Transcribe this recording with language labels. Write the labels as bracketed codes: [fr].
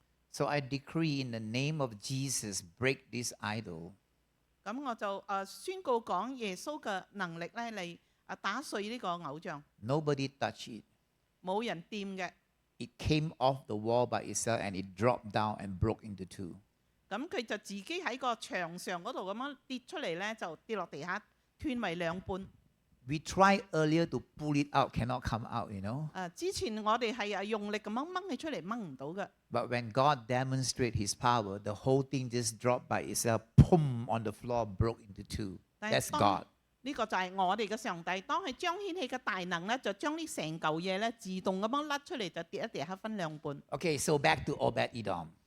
[en] So I decree in the name of Jesus, break this idol. [yue] 咁我就宣告講耶穌嘅能力咧嚟打碎呢個偶像， [en] Nobody touched it. [yue] 冇人掂嘅。 [en] It came off the wall by itself and it dropped down and broke into two. [yue] 咁佢就自己喺個牆上嗰度咁樣跌出嚟咧，就跌落地下，斷為兩半。 [en] We tried earlier to pull it out, cannot come out, you know. [yue] 之前我哋係用力咁樣掹佢出嚟，掹唔到嘅。 [en] But when God demonstrated his power, the whole thing just dropped by itself, boom, on the floor, broke into two. [yue] 但 [en] That's [yue] 係 [en] God. [yue] 呢個就係我哋嘅上帝。當佢彰顯佢嘅大能咧，就將呢成嚿嘢咧自動咁樣甩出嚟，就跌一地下分兩半。 [en] Okay, so back to Obed Edom.